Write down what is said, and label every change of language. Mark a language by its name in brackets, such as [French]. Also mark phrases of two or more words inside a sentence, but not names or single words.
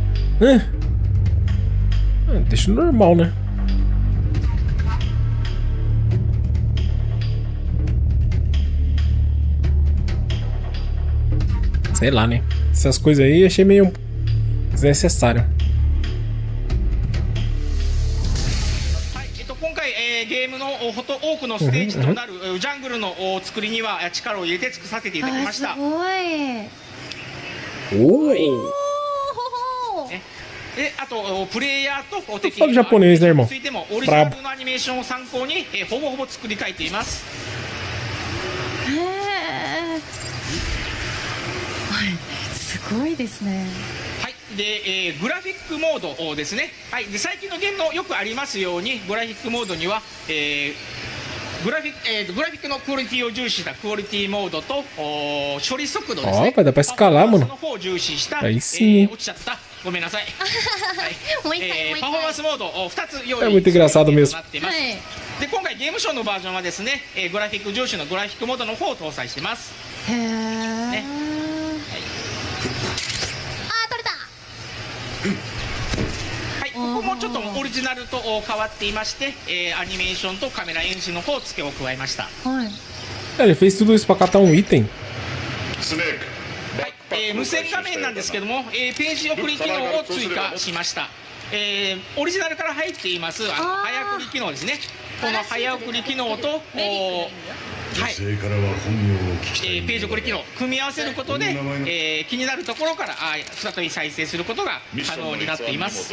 [Portuguese] Deixa o normal, né? Sei lá, né? Essas coisas aí achei meio desnecessário. [Japanese] 今回、ゲームの多くのステージとなるジャングルの作りには力を入れて作らせていただきました。すごい。で、あとプレイヤーと敵 [Portuguese] ファル japonês, né, irmão? [Japanese] についてもオリジナルのアニメーションを参考に、ほぼほぼ作り変えています。へえ。はい、すごいですね。はい。で、グラフィックモードですね。はい。で、最近のゲームのよくありますように、グラフィックモードには、グラフィックのクオリティを重視したクオリティモードと処理速度ですね。 [Portuguese] vai dar pra escalar, mano. [Japanese] その方を重視した、 [Portuguese] Aí sim. [Japanese] 落ちちゃった。ごめんなさい。もう一回もう一回パフォーマンスモードを2つ用 [Portuguese] É [Japanese] 意 [Portuguese] muito engraçado [Japanese] と [Portuguese] mesmo. [Japanese] なっています。はい。で、今回ゲームショーのバージョンはですね、グラフィック重視のグラフィックモードの方を搭載してます。へえ。ねあー、取れた。はい、ここもちょっとオリジナルと変わっていまして、アニメーションとカメラ演出の方付けを加えました。はい。 [Portuguese] Ele fez tudo isso pra catar um item. [Japanese] スネークはい、無線画面なんですけども、ページ送り機能を追加しました。オリジナルから入っています早送り機能ですね。この早送り機能とはい、ページ送り機能組み合わせることで、気になるところから再び再生することが可能になっています。